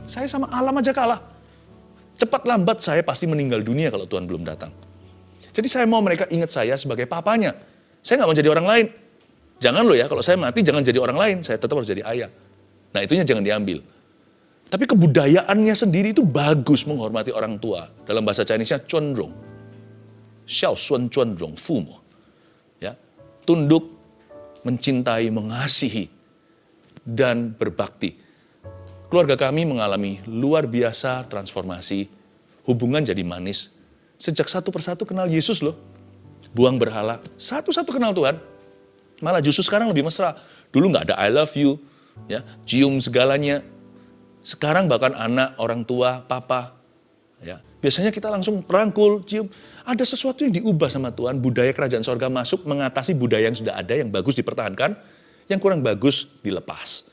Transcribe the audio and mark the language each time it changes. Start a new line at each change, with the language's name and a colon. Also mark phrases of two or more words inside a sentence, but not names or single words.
Indonesian: Saya sama alam aja kalah. Cepat lambat saya pasti meninggal dunia kalau Tuhan belum datang. Jadi saya mau mereka ingat saya sebagai papanya. Saya nggak mau jadi orang lain. Jangan loh ya, kalau saya mati jangan jadi orang lain. Saya tetap harus jadi ayah. Nah itunya jangan diambil. Tapi kebudayaannya sendiri itu bagus menghormati orang tua. Dalam bahasa Chinese-nya,
Chinese: 尊荣. 孝顺尊荣父母.
Indonesian: Ya, tunduk, mencintai, mengasihi, dan berbakti. Keluarga kami mengalami luar biasa transformasi, hubungan jadi manis. Sejak satu persatu kenal Yesus loh. Buang berhala, satu-satu kenal Tuhan. Malah justru sekarang lebih mesra. Dulu nggak ada
English: I love you,
Indonesian: ya, cium segalanya. Sekarang bahkan anak, orang tua, papa, ya, biasanya kita langsung perangkul, cium. Ada sesuatu yang diubah sama Tuhan, budaya kerajaan sorga masuk mengatasi budaya yang sudah ada, yang bagus dipertahankan, yang kurang bagus dilepas.